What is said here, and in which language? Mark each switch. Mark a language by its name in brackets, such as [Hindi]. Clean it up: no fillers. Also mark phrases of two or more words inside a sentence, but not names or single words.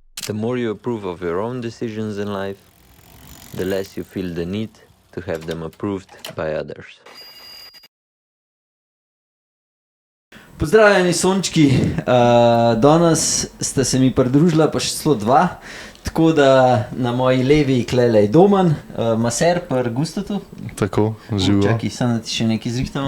[English] The more you approve of your own decisions in life, the less you feel the need to have them approved by others. [Slovenian] Pozdravljeni sončki, danes ste se mi pridružila pa še celo dva, tako da na moji levi klele je Domen, maser pri Gustatu. Tako, živo. Čakaj, samo da ti še nekaj zrihtamo.